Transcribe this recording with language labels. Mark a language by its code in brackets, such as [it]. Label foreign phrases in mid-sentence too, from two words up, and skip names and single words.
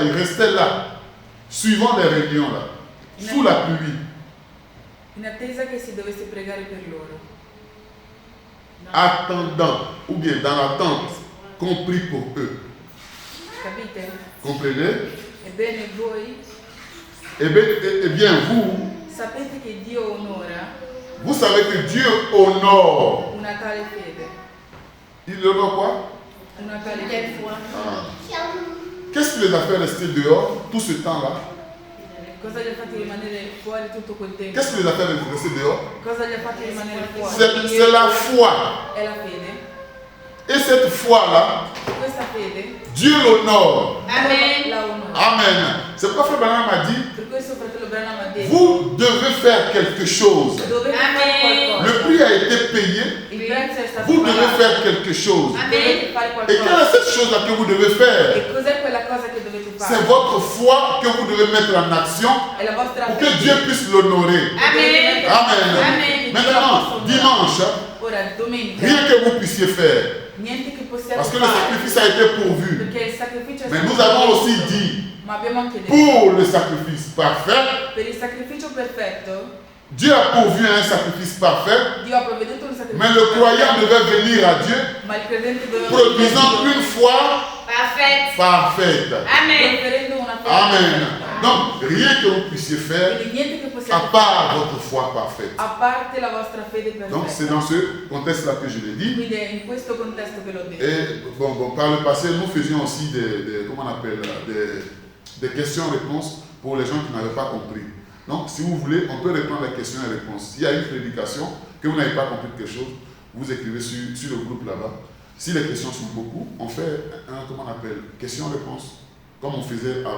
[fr] Ils restaient là, suivant les réunions là, sous la pluie. [it] In attesa che si dovesse pregare per loro. [fr] Attendant, ou bien dans l'attente, qu'on prie pour eux. [it] Capite? [fr] Comprenez? [it] Ebbene voi [fr] Eh bien, vous, [it] sapete che Dio onora [fr] vous savez que Dieu honore. [it] una tale fede. [fr] Il honore quoi? [it] Una tale fede. [fr] Qu'est-ce qui les a fait rester dehors tout ce temps-là? [it] Cosa gli ha fatti rimanere fuori tutto quel tempo? [fr] Qu'est-ce qui les a fait rester dehors? [it] Cosa gli ha fatti rimanere fuori? [fr] C'est la foi. [it] È la fede. [fr] Et cette foi-là, [it] Questa fede [fr] Dieu l'honore. Amen. [it] la onora. Amen. [fr] C'est pourquoi Frère Branham a dit, [it] Per questo fratello Branham ha detto [fr] vous devez faire quelque chose. [it] dovete fare Amen. [fr] Le [it] qualcosa. [fr] prix a été payé. [it] Il prezzo è stato [fr] Vous devez [it] pagato. [fr] faire quelque chose. [it] Dovete fare [fr] Et quelle [it] qualcosa. [fr] est cette chose-là que vous devez faire? [it] E cos'è quella cosa che dovete [fr] C'est [it] fare? [fr] votre foi que vous devez mettre en action [it] È la vostra [fr] pour que [it] fede. [fr] Dieu puisse l'honorer. Amen. Amen. Amen. Maintenant, dimanche, [it] Ora, domenica, [fr] rien que vous puissiez faire, [it] niente che possiamo [fr] parce que le [it] fare. [fr] sacrifice a été pourvu. [it] Perché il sacrificio è [fr] Mais [it] stato [fr] nous avons [it] fatto. [fr] aussi dit, [it] Ma abbiamo anche detto, [fr] pour le sacrifice parfait, [it] per il sacrificio perfetto, [fr] Dieu a pourvu un sacrifice parfait, [it] Dio ha provveduto un sacrificio [fr] mais le croyant [it] perfetto, [fr] devait venir à Dieu [it] ma il credente doveva [fr] produisant une foi Parfait. parfaite. Amen. [it] offrendo una fede Amen. perfetta. [fr] Donc, rien que vous puissiez faire [it] Quindi niente che [fr] à [it] possiamo [fr] part [it] fare [fr] votre foi parfaite. [it] a parte la vostra fede [fr] Donc, c'est [it] perfetta. [fr] dans ce contexte-là que je l'ai dit. [it] Quindi è in questo contesto che l'ho detto. [fr] Et bon, par le passé, nous faisions aussi comment on appelle, des questions-réponses pour les gens qui n'avaient pas compris. Donc, si vous voulez, on peut répondre les questions et réponses. S'il y a une prédication, que vous n'avez pas compris quelque chose, vous écrivez sur le groupe là-bas. Si les questions sont beaucoup, on fait comment on appelle, questions-réponses, comme on faisait avant.